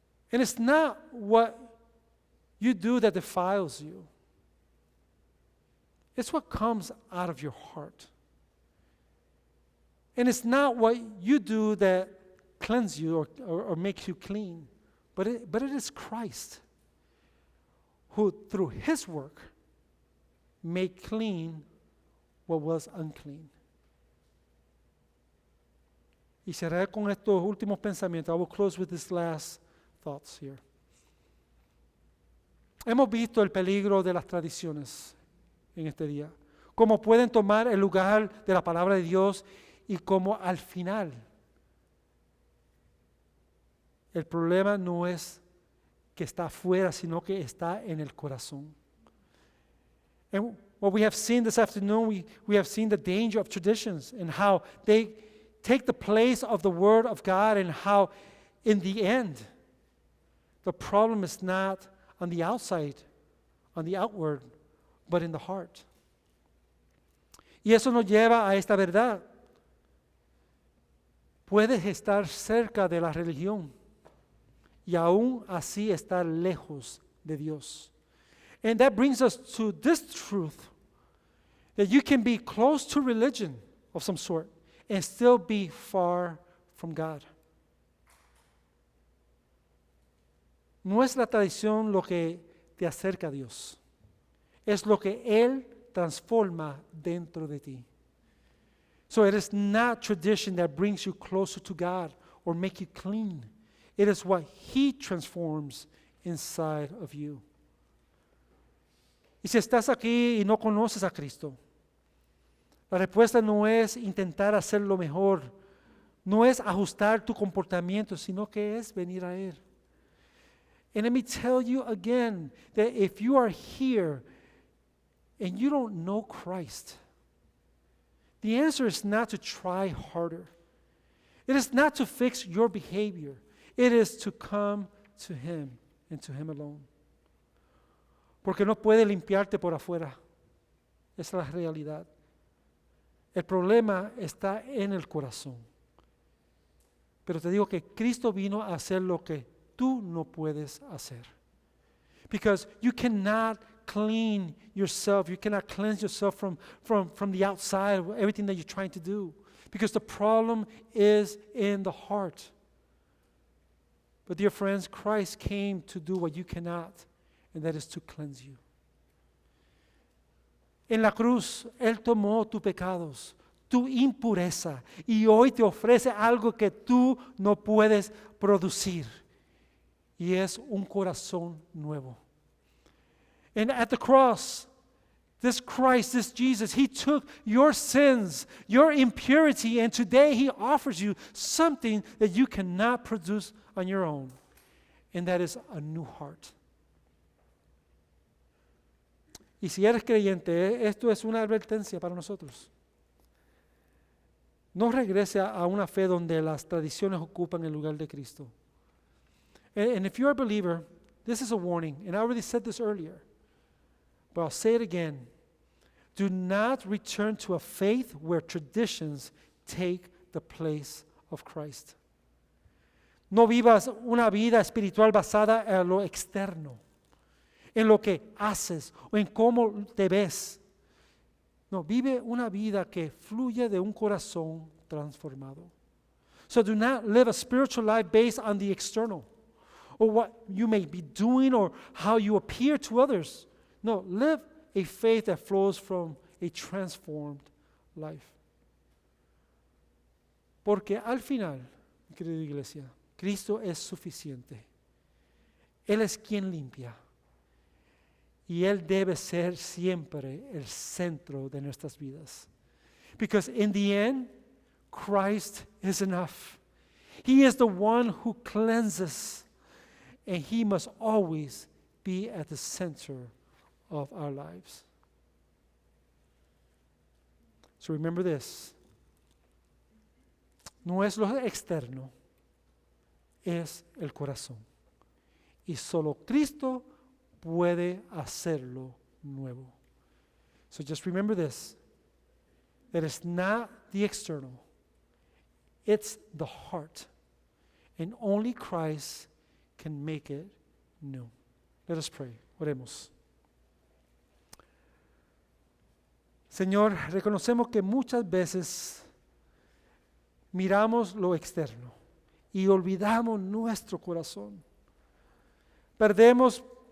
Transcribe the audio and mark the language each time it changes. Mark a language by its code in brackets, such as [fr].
[en] And it's not what you do that defiles you. It's what comes out of your heart. And it's not what you do that cleanses you or makes you clean, but it is Christ who, through His work, make clean what was unclean. [es] Y cerraré con estos últimos pensamientos. [en] I will close with these last thoughts here. [es] Hemos visto el peligro de las tradiciones en este día. Cómo pueden tomar el lugar de la palabra de Dios y cómo al final el problema no es que está afuera, sino que está en el corazón. [en] And what we have seen this afternoon, we have seen the danger of traditions and how they take the place of the Word of God, and how in the end, the problem is not on the outside, on the outward, but in the heart. [es] Y eso nos lleva a esta verdad. Puedes estar cerca de la religión y aún así estar lejos de Dios. [en] And that brings us to this truth, that you can be close to religion of some sort and still be far from God. [es] No es la tradición lo que te acerca a Dios, es lo que Él transforma dentro de ti. [en] So it is not tradition that brings you closer to God or make you clean. It is what He transforms inside of you. [es] Y si estás aquí y no conoces a Cristo, la respuesta no es intentar hacerlo mejor, no es ajustar tu comportamiento, sino que es venir a Él. [en] And let me tell you again that if you are here and you don't know Christ, the answer is not to try harder. It is not to fix your behavior. It is to come to Him and to Him alone. [es] Porque no puede limpiarte por afuera. Esa es la realidad. El problema está en el corazón. Pero te digo que Cristo vino a hacer lo que tú no puedes hacer. [en] Because you cannot clean yourself. You cannot cleanse yourself from the outside of everything that you're trying to do. Because the problem is in the heart. But dear friends, Christ came to do what you cannot, and that is to cleanse you. [es] En la cruz, Él tomó tus pecados, tu impureza, y hoy te ofrece algo que tú no puedes producir, y es un corazón nuevo. [en] And at the cross, this Christ, this Jesus, He took your sins, your impurity, and today He offers you something that you cannot produce on your own, and that is a new heart. [es] Y si eres creyente, esto es una advertencia para nosotros. No regrese a una fe donde las tradiciones ocupan el lugar de Cristo. [en] And if you're a believer, this is a warning, and I already said this earlier, but I'll say it again. Do not return to a faith where traditions take the place of Christ. [es] No vivas una vida espiritual basada en lo externo, en lo que haces o en cómo te ves. No, vive una vida que fluye de un corazón transformado. [en] So do not live a spiritual life based on the external, or what you may be doing or how you appear to others. No, live a faith that flows from a transformed life. [es] Porque al final, querida iglesia, Cristo es suficiente. Él es quien limpia. Y Él debe ser siempre el centro de nuestras vidas. [en] Because in the end, Christ is enough. He is the one who cleanses, and He must always be at the center of our lives. So remember this. [es] No es lo externo, es el corazón. Y solo Cristo puede hacerlo nuevo. [en] So just remember this, that it's not the external, it's the heart. And only Christ can make it new. Let us pray. [es] Oremos. Señor, reconocemos que muchas veces miramos lo externo y olvidamos nuestro corazón. Perdemos